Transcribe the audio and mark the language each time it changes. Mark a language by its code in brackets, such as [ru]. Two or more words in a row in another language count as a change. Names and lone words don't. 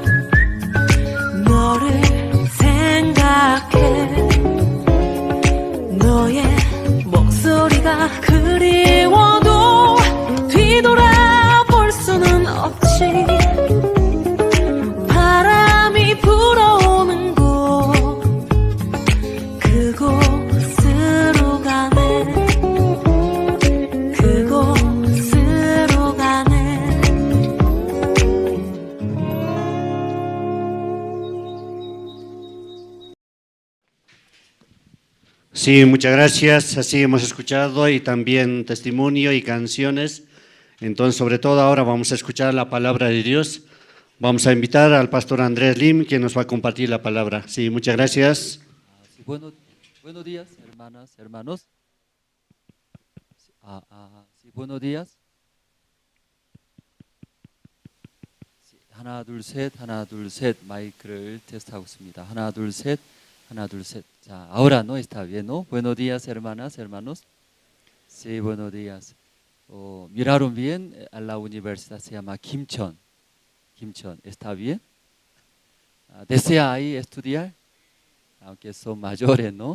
[ko] 너를 생각해 너의 목소리가 그리워도 뒤돌아볼 수는 없지 바람이 불어오는 곳 그곳으로 가네 그곳으로 가네 [es] Sí, muchas gracias. Así hemos escuchado y también testimonio y canciones. Entonces, sobre todo ahora vamos a escuchar la palabra de Dios. Vamos a invitar al pastor Andrés Lim, que nos va a compartir la palabra. Sí, muchas gracias. Sí, buenos días, hermanas, hermanos. Sí, buenos días. Sí, [ko] 하나, 둘, 셋 마이크를 테스트하고 있습니다. 하나, 둘, 셋. 자, [es] ahora no está bien, ¿no? Buenos días, hermanas, hermanos. Sí, buenos días. Miraron bien a la universidad, se llama Kimcheon. ¿Está bien? ¿Desea ahí estudiar? Aunque son mayores, ¿no?